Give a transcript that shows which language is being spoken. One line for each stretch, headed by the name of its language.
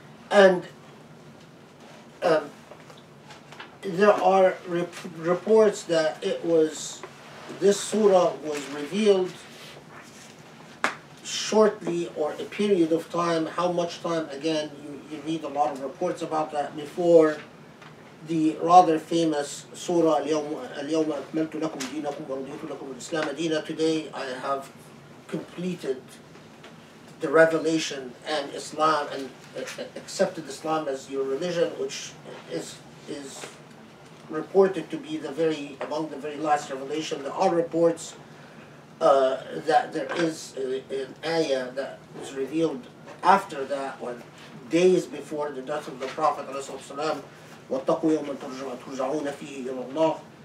English: And there are reports that this surah was revealed shortly, or a period of time. How much time? Again, you read a lot of reports about that before the rather famous Surah
Arabic: اليوم أكملت لكم دينكم ورضيت لكم الإسلام دينا.
English: Today I have completed the revelation and Islam and accepted Islam as your religion, which is reported to be among the very last revelation. There are reports that there is an ayah that was revealed after that, or days before the death of the Prophet ﷺ,
Arabic: وَاتَّقُوا يَوْمًا تُرْجَعُونَ فِيهِ إِلَى اللَّهِ.